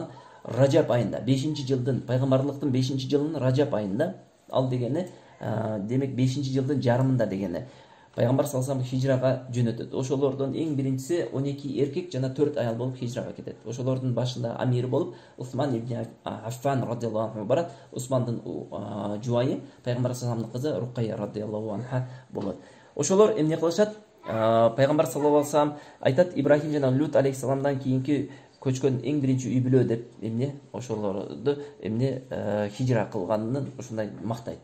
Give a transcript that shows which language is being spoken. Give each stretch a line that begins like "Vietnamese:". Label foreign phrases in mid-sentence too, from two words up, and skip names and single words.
Kyrgyz: Ражаб айында, 5-жылдын, пайгамбарлыктын 5-жылынын Ражаб айында, ал дегени демек 5-жылдын жарымында дегени. Пайгамбар
Arabic: صلى الله عليه وسلم
Kyrgyz: хижрага жөнөтөт. Ошолордун эң биринчиси 12 эркек жана 4 аял болуп хижрага кетет. Ошолордун башында амири болуп Усман ибн Аффан
Arabic: رضي الله عنه
Kyrgyz: барат. Усмандын жубайы пайгамбар
Arabic: صلى الله عليه وسلم
Kyrgyz: кызы Рукайя
Arabic: رضي الله عنها
Kyrgyz: болот. Ошолор эмне кылышат? Пайгамбар
Arabic: صلى الله عليه وسلم
Kyrgyz: айтат, Ибрахим жана Лут алейхиссаламдан кийинки көчкөн эң биринчи үй бүлө деп эмне ошолорду эмне хижра кылганын ушундай мактайт.